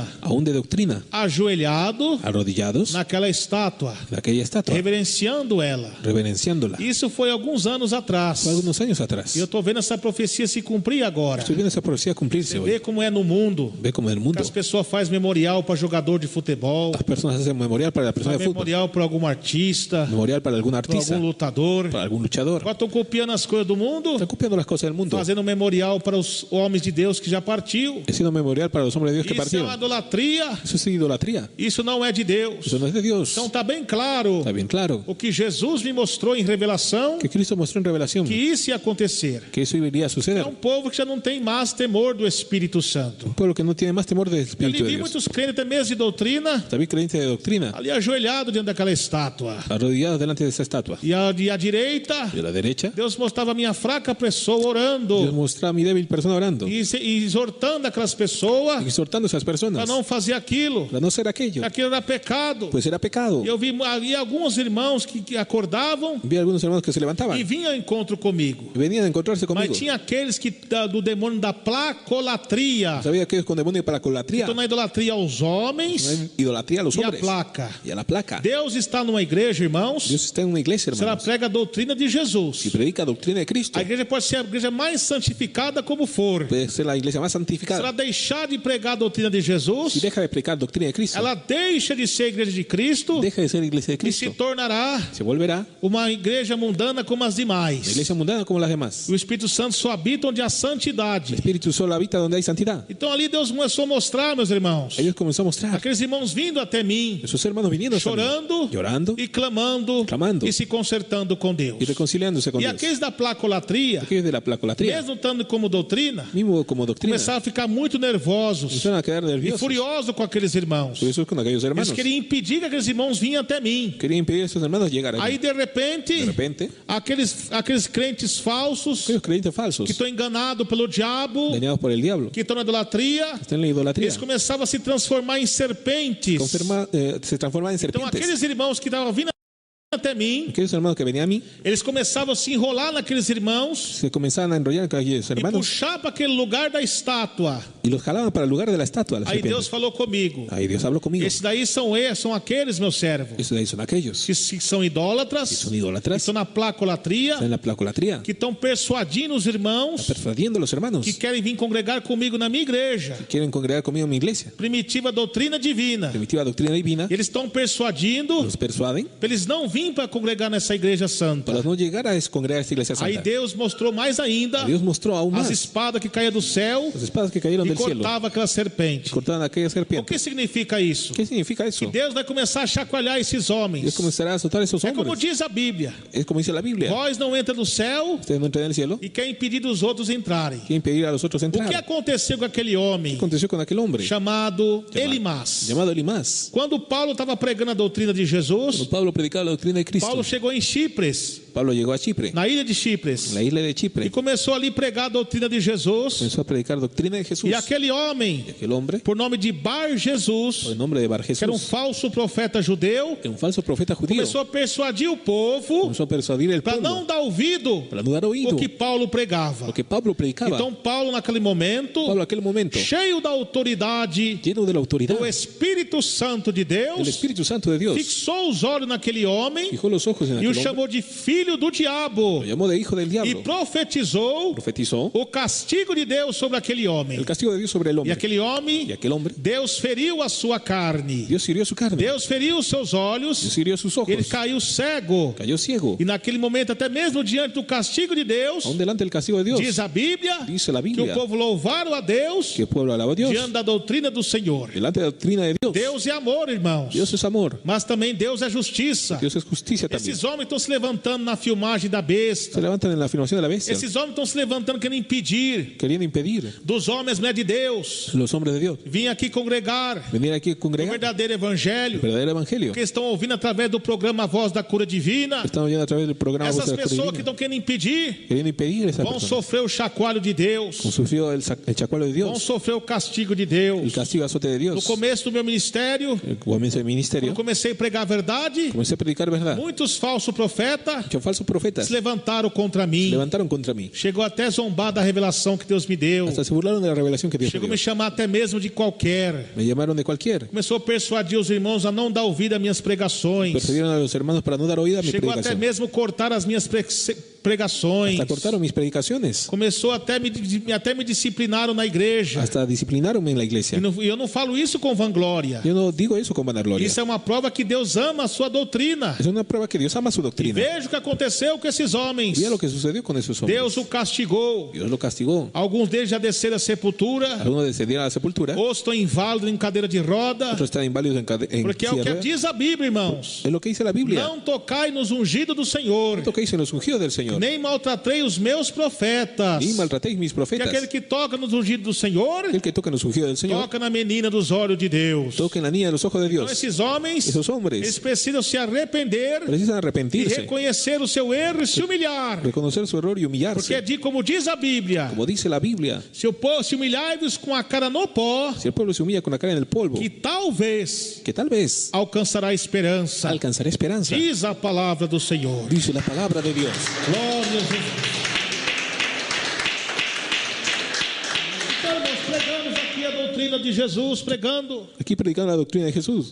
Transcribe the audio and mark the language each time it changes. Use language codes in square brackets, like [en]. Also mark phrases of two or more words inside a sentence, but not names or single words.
[es] aún de doctrina, [pt] ajoelhado [es] arrodillados [pt] naquela estátua, [es] en aquella estatua, [pt] reverenciando ela. [es] reverenciándola. [pt] Isso foi alguns anos atrás. [es] Fue algunos años atrás. [pt] E eu estou vendo essa profecia se cumprir agora. [es] Estoy viendo esa profecía cumplirse [pt] Vê [es] hoy. [pt] como é no mundo. [es] Ve como en el Que mundo [pt] as pessoas fazem memorial para jogador de futebol, [es] las personas hacen memorial para la persona de fútbol, [pt] memorial para algum artista, [es] memorial para algún para artista, [pt] algum lutador. [es] para algún luchador. [pt] Agora estão copiando as coisas do mundo, [es] Están copiando las cosas del mundo, [pt] fazendo memorial para os homens de Deus que já partiu. [es] haciendo memorial para los hombres de Dios que [pt] Isso é uma [es] partieron. [pt] idolatria. [es] Eso es idolatría. [pt] Isso não é de Deus. [es] Eso no es de Dios. [pt] Então está bem claro [es] Está bien claro [pt] o que Jesus me mostrou em revelação, [es] que Cristo mostró en revelación [pt] que isso ia acontecer. [es] que eso iría a suceder. [pt] É um povo que já não tem mais temor do Espírito Santo. [es] Un pueblo que no tiene más temor del [pt] Eu [es] Espíritu de [pt] vi [es] Dios. [pt] muitos crentes até mesmo de doutrina [es] También creyentes de doctrina, [pt] ali ajoelhado diante daquela estátua. [es] arrodillados delante de esa estatua. [pt] E à direita, [es] Y a la derecha, [pt] Deus mostrava a minha fraca pessoa [es] Dios [pt] orando [es] mostraba a mi débil persona orando, [pt] e exortando aquelas pessoas [es] exhortando a esas [pt] para [es] personas [pt] não fazer aquilo. [es] para no ser aquello, [pt] Aquilo era pecado. [es] pues era pecado. [pt] E eu vi ali alguns irmãos que acordavam [es] Vi a algunos hermanos que se [pt] e [es] levantaban [pt] vinham ao encontro comigo. [es] y venían a encontrarse conmigo. [pt] Mas tinha aqueles que do demônio da placolatria. [es] Sabía que es con demonio para colatría, [pt] Estão na idolatria aos homens [es] no hay idolatría a los [pt] e a [es] hombres [pt] placa. [es] y a la placa. [pt] Deus está numa igreja, irmãos, [es] Dios está en una iglesia, [pt] se ela [es] hermanos, [pt] prega a doutrina de [es] y [pt] Jesus. [es] predica doctrina de Cristo. [pt] A igreja pode ser a igreja mais santificada como for. [es] Puede ser la iglesia más [pt] Se ela [es] santificada. [pt] deixar de pregar a doutrina de [es] Si [pt] Jesus, [es] deja de predicar doctrina de Cristo, [pt] ela deixa de ser a igreja de Cristo [es] deja de ser iglesia de [pt] e se [es] Cristo, [pt] tornará [es] se volverá [pt] uma igreja mundana como as [es] una [pt] demais. [es] iglesia mundana como las demás. [pt] O Espírito Santo só habita onde há santidade. [es] El Espíritu solo habita donde hay santidad. [pt] Então ali Deus começou a mostrar, meus irmãos, [es] Ellos comenzó a mostrar, [pt] aqueles irmãos vindo até mim, [es] esos hermanos viniendo hasta mí, [pt] chorando [es] llorando [pt] e clamando [es] Clamando. [pt] e se consertando com Deus. [es] y reconciliándose con [pt] E [es] Dios. [pt] aqueles da placolatria, [es] Aquellos de la placolatría, [pt] mesmo estando como doutrina, [es] mismo como doctrina, [pt] começaram a ficar muito nervosos [es] empezaron a quedar [pt] e [es] nerviosos. [pt] furiosos com aqueles irmãos. [es] Por eso con aquellos [pt] Eles [es] hermanos [pt] queriam impedir que aqueles irmãos vinham até mim. [es] querían impedir a esos hermanos llegar allí. [pt] Aí de repente, aqueles crentes falsos [es] Aquellos creyentes falsos, [pt] que estão enganados pelo diabo, [es] engañados por el diablo, [pt] que estão na idolatria, [es] están en la idolatría, [pt] eles começavam a se transformar em serpentes. [es] se transforman en [pt] Então [es] serpientes. [pt] aqueles irmãos que estavam vindo até mim, [es] Aquellos hermanos que venían a mí [pt] eles começavam a se enrolar naqueles irmãos [es] se comenzaban a enrollar con aquellos [pt] e [es] hermanos [pt] puxar para aquele lugar da estátua. [es] y los jalaban para el lugar de la estatua. Las [pt] Aí Deus [es] serpientes. [pt] falou comigo: [es] Ahí Dios habló conmigo. [pt] esses daí são aqueles, meus servos, [es] Esos de ahí son aquellos [pt] que são idólatras, [es] que son que idólatras, [pt] estão na placolatria, [es] están en la placolatría, [pt] que estão persuadindo os irmãos [es] persuadiendo a los hermanos [pt] que querem vir congregar comigo na minha igreja. [es] quieren congregar conmigo en mi iglesia. [pt] Primitiva doutrina divina. [es] Primitiva doctrina divina, [pt] Eles estão persuadindo [es] los persuaden [pt] para eles não vir para congregar nessa igreja santa. [es] para no llegar a congregar a esta iglesia [pt] Aí [es] santa. [pt] Deus mostrou mais ainda [es] Dios mostró aún [pt] as [es] más [pt] espadas que caíam do céu [es] las espadas que cayeron [pt] e [es] del cielo, [pt] cortava aquela serpente. [es] cortaban aquella [pt] O [es] serpiente. [pt] que significa isso? [es] ¿Qué significa eso? [pt] Deus vai começar a chacoalhar esses [es] Dios [pt] homens. [es] comenzará a azotar a esos [pt] É como [es] hombres. [pt] diz a Bíblia: [es] Es como dice la Biblia. [pt] vós não entra no céu [es] Ustedes no entran en el cielo, [pt] e quer impedir dos outros entrarem. [es] quieren pedir a los otros [pt] O que [es] entrar. [pt] aconteceu com aquele homem [es] ¿Qué aconteció con aquel hombre [pt] chamado Elimas? [es] llamado Elimas? [pt] Quando Paulo estava pregando a doutrina de [es] Cuando [pt] Jesus, [es] Pablo predicaba la doctrina de Cristo, [pt] Paulo chegou em Chipres, [es] Pablo llegó a Chipre, [pt] na ilha de Chipres, [es] la isla de [pt] e [es] Chipre, [pt] começou ali a pregar a doutrina de Jesus. [es] comenzó a predicar doctrina de Jesús. [pt] E aquele homem, [es] Y aquel hombre, [pt] por nome de Bar Jesus, [es] por el nombre de Bar [pt] que era [es] Jesús, [pt] falso profeta judeu, [es] que un falso profeta judío, [pt] começou a persuadir o povo [es] comenzó a persuadir el [pt] para [es] pueblo [pt] não dar ouvido [es] para no dar [pt] o [es] oído [pt] que Paulo pregava. [es] lo que Pablo predicaba. [pt] Então Paulo naquele momento, [es] Pablo, en aquel momento, [pt] cheio da autoridade [es] lleno de la autoridad [pt] do Espírito Santo de [es] del [pt] Deus, [es] Espíritu Santo de Dios, [pt] fixou os olhos naquele homem [es] fijó los ojos en [pt] e o [es] aquel hombre, [pt] chamou de filho do diabo [es] lo llamó de hijo del [pt] e [es] diablo, [pt] profetizou [es] profetizó [pt] o castigo de Deus sobre aquele homem. [es] el castigo de Dios sobre el [pt] E [es] hombre. [pt] aquele [es] Y [pt] homem, [es] aquel hombre, [pt] Deus feriu a sua carne, [es] Dios hirió su carne, [pt] Deus feriu os seus [es] Dios [pt] olhos, [es] hirió sus ojos, [pt] ele caiu cego. [es] cayó ciego. [pt] E naquele momento, até mesmo diante do castigo de Deus, [es] Aún delante del castigo de Dios, [pt] diz a Bíblia [es] dice la [pt] que o [es] Biblia, [pt] povo louvaram a Deus [es] que el pueblo alaba a Dios, [pt] diante da doutrina do Senhor. [es] delante de la doctrina de Dios. [pt] Deus é amor, irmãos, [es] Dios es amor, [pt] mas também Deus é justiça. [es] Dios es justicia también. [pt] Esses homens estão se levantando na filmagem da [es] Se [pt] besta. [es] levantan en la afirmación de la bestia, [pt] Esses homens estão se levantando querendo impedir [es] queriendo impedir [pt] dos homens, mulher de Deus, [es] los hombres de Dios [pt] vir aqui congregar [es] venir aquí a [pt] o [es] congregar [pt] verdadeiro [es] el [pt] evangelho, [es] verdadero evangelio. [pt] que estão ouvindo através do programa Voz da Cura Divina. [es] Estamos viendo a través del programa Voz [pt] Essas [es] de la Cura [pt] pessoas que [es] Divina, [pt] estão querendo impedir [es] queriendo impedir esa [pt] vão [es] persona. [pt] sofrer o chacoalho de Deus, [es] Sufrió el chacualo de [pt] vão [es] Dios, [pt] sofrer o castigo de [es] el [pt] Deus. [es] castigo azote de [pt] No [es] Dios. [pt] começo do meu ministério, [es] El comienzo del ministerio, [pt] eu comecei a pregar a verdade, [es] comencé a predicar verdad. [pt] muitos falsos profetas [es] Muchos falsos profetas [pt] se levantaram contra [es] se [pt] mim. [es] levantaron contra mí. [pt] Chegou até a zombar da revelação que Deus me deu. [es] Hasta se burlaron de la revelación que Dios me [pt] Chegou a [es] dio. [pt] me chamar até mesmo de qualquer. [es] Me llamaron de cualquier. [pt] Começou a persuadir os irmãos a não dar ouvido às minhas pregações. [es] Persuadieron a los hermanos para no dar oído a mi [pt] Chegou até [es] predicación. [pt] mesmo cortar as minhas pregações. [es] Hasta cortaron mis predicaciones. [pt] Começou até me disciplinaram na igreja. [es] Hasta disciplinaronme en la iglesia. [pt] E eu não falo isso com vanglória. [es] Yo no digo eso con vanagloria. [pt] Isso é uma prova que Deus ama a sua doutrina. [es] Es una prueba que Dios ama su doctrina. [pt] Veja o que aconteceu com esses homens. [es] Mira lo que sucedió con esos hombres. [pt] Deus o castigou. [es] Dios lo castigó. [pt] Alguns deles já desceram à sepultura. [es] Algunos descendieron a la sepultura. [pt] Outros estão inválidos em cadeira de roda. [es] Otros están inválidos en [pt] Porque é o [es] silla de [pt] que [es] ruedas. [pt] diz a Bíblia, irmãos. [es] Es lo que dice la Biblia. [pt] Não tocai nos ungidos do Senhor, [es] No toquéis en los ungidos del Señor. [pt] nem maltratei os meus profetas. [es] Ni maltratéis mis [pt] Que [es] profetas. [pt] aquele que toca nos ungidos do Senhor, [es] El que toca en los ungidos del Señor, [pt] toca na menina dos olhos de Deus. [es] toque en la niña de los ojos de [pt] Então [es] Dios. [pt] esses homens, [es] Esos hombres [pt] eles precisam se arrepender [es] precisan [pt] e [es] arrepentirse, [pt] reconhecer o seu erro e se humilhar. [es] reconocer su error y [pt] Porque [es] humillarse. [pt] como diz a Bíblia, [es] Como dice la Biblia, [pt] se humilhai-vos com a cara no pó, [es] si el pueblo se humilla con la cara en el polvo, [pt] que talvez [es] que tal vez [pt] alcançará esperança. [es] alcanzará esperanza. [pt] Diz a palavra do Senhor. [es] Dice la palabra de Dios. [pt] Glória a Jesus. Então, nós pregamos aqui a doutrina de Jesus, pregando, [es] Aquí predicando la doctrina de Jesús,